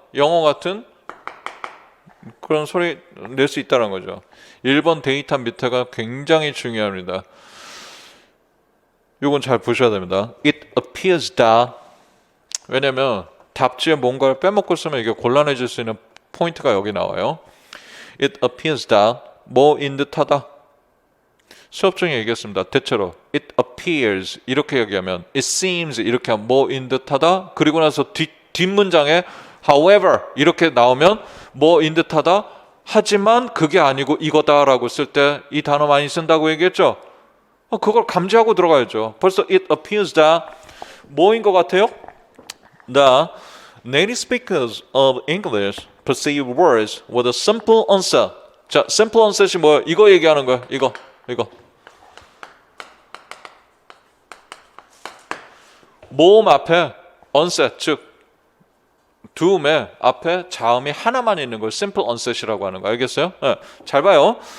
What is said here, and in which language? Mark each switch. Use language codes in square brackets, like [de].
[ko] 영어 같은 그런 소리 낼 수 있다는 거죠. 1번 데이터 밑에가 굉장히 중요합니다. 이건 잘 보셔야 됩니다. [en] It appears that [ko] 왜냐면 답지에 뭔가를 빼먹고 쓰면 이게 곤란해질 수 있는 포인트가 여기 나와요. [en] It appears that [ko] 뭐인 듯하다. 수업 중에 얘기했습니다. 대체로 [en] it appears [ko] 이렇게 얘기하면 [en] it seems [ko] 이렇게 하면 뭐인 듯하다. 그리고 나서 뒷문장에 however 이렇게 나오면 뭐인 듯하다. 하지만 그게 아니고 이거다라고 쓸 때 이 단어 많이 쓴다고 얘기했죠. 그걸 감지하고 들어가야죠. 벌써 [en] it appears that [ko] 뭐인 것 같아요? [en] The native speakers of English perceive words with a simple onset. [ko] 자, simple onset이 뭐예요? 이거 얘기하는 거예요. 이거. 모음 앞에 onset, 즉 doom의 앞에 자음이 하나만 있는 걸 simple onset이라고 하는 거 알겠어요? 네. 잘 봐요.